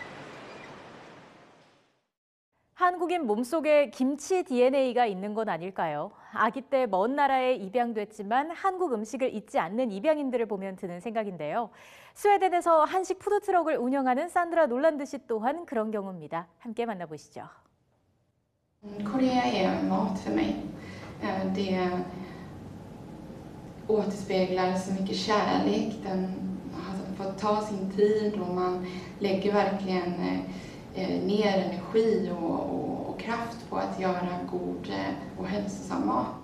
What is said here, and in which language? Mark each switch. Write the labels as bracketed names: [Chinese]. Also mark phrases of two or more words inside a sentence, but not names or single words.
[Korean] 한국인 몸속에 김치 DNA가 있는 건 아닐까요? 아기 때 먼 나라에 입양됐지만 한국 음식을 잊지 않는 입양인들을 보면 드는 생각인데요. 스웨덴에서 한식 푸드트럭을 운영하는 산드라 놀란드 씨 또한 그런 경우입니다. 함께 만나보시죠. [Swedish] Korea är mat för mig. Det återspeglar så mycket kärlek. Den har fått ta sin tid och man lägger verkligen ner energi och kraft på att göra god och hälsosam mat.